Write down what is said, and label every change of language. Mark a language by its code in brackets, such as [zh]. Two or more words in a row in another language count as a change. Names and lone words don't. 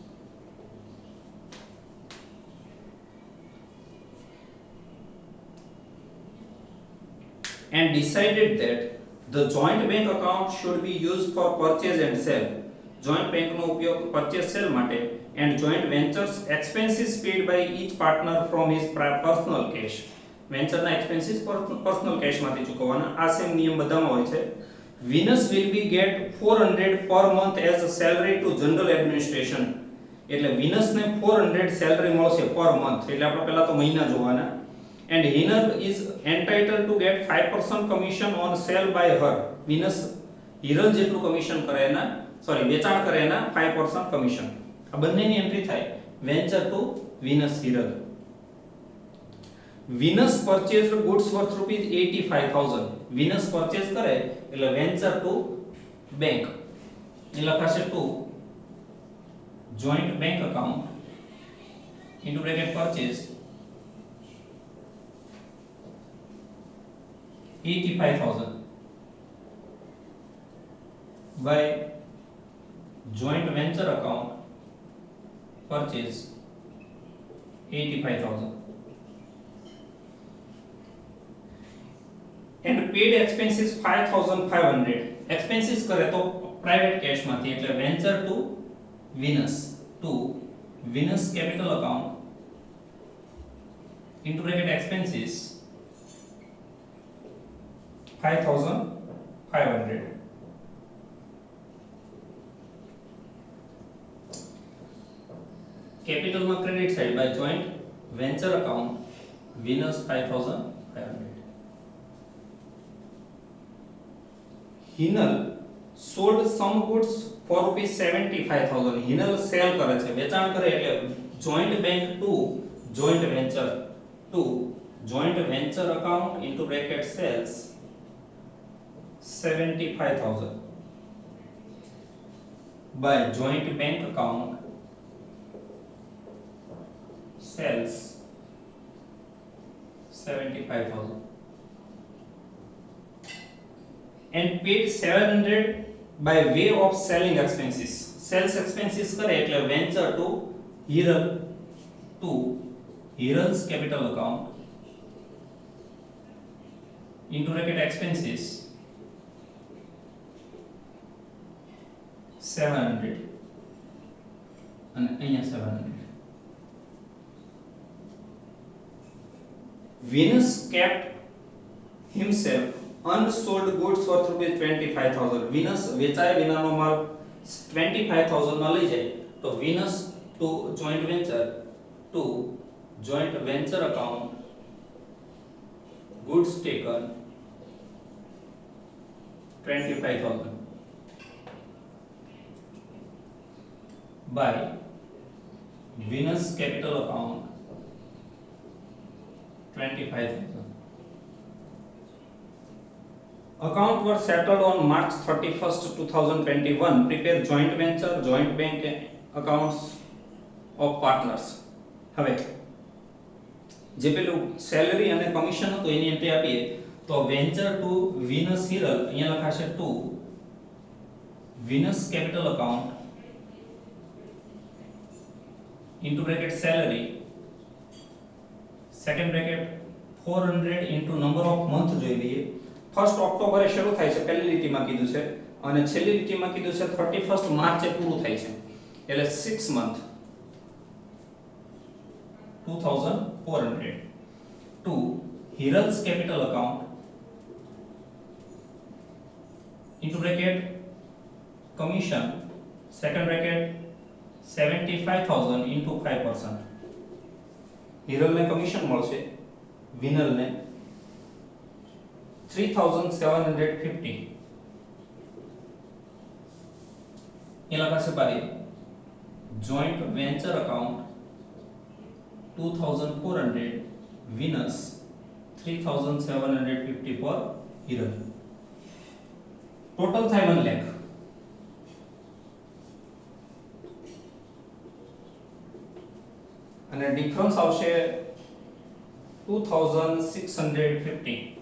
[en] And decided that the joint bank account should be used for purchase and sale. Joint bank [gu] નો ઉપયોગ [en] purchase sale માટે and joint ventures expenses paid by each partner from his personal cash. [gu] Venture ના [en] expenses personal cash [gu] માંથી ચૂકવવાના. આ સેમ નિયમ બધામાં હોય છે. [en] Venus will be get 400 per month as a salary to general administration. [gu] એટલે Venus ને 400 salary મળશે [en] per month. [gu] એટલે આપણે પહેલા તો મહિના જોવાના. [en] And Hiral is entitled to get 5% commission on sale by her. [gu] Venus Hiral જેટલું કમિશન કરે એના વેચાણ કરે એના 5% કમિશન. આ બંનેની એન્ટ્રી થાય [en] venture to [gu] Venus Hiral. [en] Venus purchased goods worth rupees 85,000. Venus purchase [gu] કરે એટલે [en] venture to bank [gu] એ લખાશે [en] ટુ joint bank account into bracket purchase 85,000 by joint venture account purchase 85,000 and paid expenses 5,500. expenses [gu] કરે તો [en] private cash [gu] માંથી એટલે [en] venture to Venus capital account into bracket expenses 5,500. Capital માં credit side by joint venture account Venus 5,500. Hiral sold some goods for rupees 75,000. Hiral sell [gu] કરે છે વેચાણ કરે એટલે [en] joint bank to joint venture account into bracket sales 75,000 by joint bank account sells 75,000 and paid 700 by way of selling expenses. Sales expenses [gu] કરે એટલે [en] venture to Hiral's capital account into bracket expenses 700 [gu] અને અહીંયા [en] 700. Venus kept himself unsold goods worth rupees 25,000. Venus [gu] વેચાય વિનાનો માલ [en] 25,000 [gu] માં લઈ જાય તો [en] Venus to joint venture account goods taken 25,000 by Venus capital account 25,000. Account were settled on March 31st 2021. Prepare joint venture joint bank accounts of partners. [gu] હવે જે પેલું સેલરી અને કમિશન હતું એની એન્ટ્રી આપીએ તો [en] venture to [gu] Venus Hiral અહીંયા લખાશે ટુ Venus [en] capital account into bracket salary, second bracket 400 into number of month [gu] જોઈ લઈએ. 1st ઓક્ટોબરે શરૂ થાય છે પહેલી લીટીમાં કીધું છે અને છેલ્લી લીટીમાં કીધું છે 31st માર્ચે પૂરું થાય છે એટલે 6 month 2400. [en] 2 Hiral's capital account into bracket commission, second bracket 75,000 into 5%. [gu] હિરલ ને કમીશન મળશે વિનલ ને [en] 3750 [gu] એલા પાસે [en] by joint venture account [gu] 2400 વિનસ 3750 for हिरल टोटल થાય 1 લાખ અને ડિફરન્સ આવશે 2650.